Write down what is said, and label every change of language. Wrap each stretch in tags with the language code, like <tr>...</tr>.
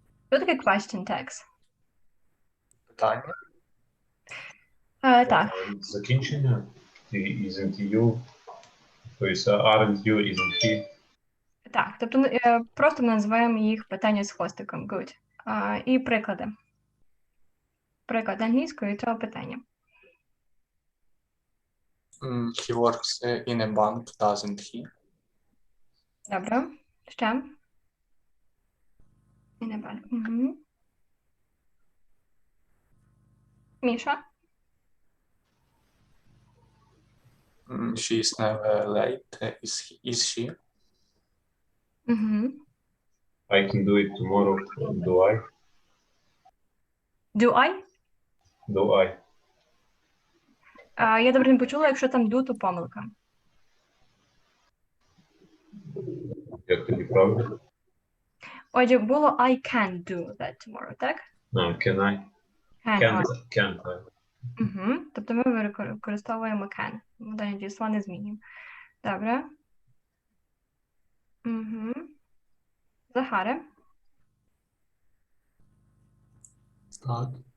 <uk>Що таке question tags? Питання. Так,</uk> <en>Закінчення. Isn't you. Тобто aren't you, isn't he.</en> <uk>так. Тобто просто називаємо їх питання з хвостиком. Good. І приклади. Приклад англійською цього питання.</uk> <en>He works in a bank, doesn't he?</en> <uk>Добре. Ще? І не бачу. Угу. Міша?</uk> <en>She is never late, is she?</en> <uk>Угу.</uk> <en>I can do it tomorrow. Do I? Do I? Do I?</en> <uk>Я добре не почула, якщо там do, то помилка. Як тоді правда? Отже, було</uk> <en>I can do that tomorrow,</en> <uk>так?</uk> <en>Can I? Can't I?</en> <uk>Угу. Тобто ми використовуємо can. Дані дійсла не змінюємо. Добре. Угу. Захаре? Так.</uk>